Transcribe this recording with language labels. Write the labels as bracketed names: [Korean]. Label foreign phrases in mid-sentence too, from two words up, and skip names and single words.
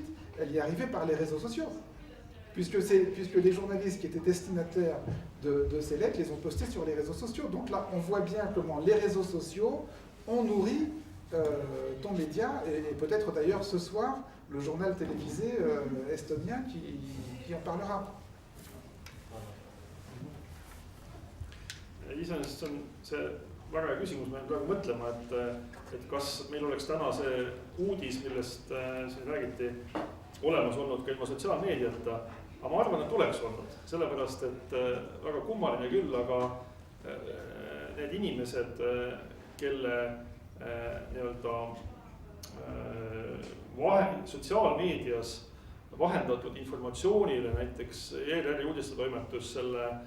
[French] Elle y est arrivée par les réseaux sociaux. Puisque les journalistes qui étaient destinataires de ces lettres les ont postés sur les réseaux sociaux. Donc là, on voit bien comment les réseaux sociaux ont nourri ton média, et peut-être d'ailleurs ce soir, le journal télévisé estonien qui en parlera. [Estonian] Iseenesest see väga hea küsimus, ma praegu mõtlema, et kas meil oleks täna see uudis, millest siin räägiti, olemas olnud ka ilma sotsiaalmeediata, aga ma arvan, et oleks olnud, sellepärast et väga kummaline küll, aga need inimesed, kelle nii-öelda sotsiaalmeedias vahendatud informatsioonile, näiteks ERR-i uudistetoimetus selle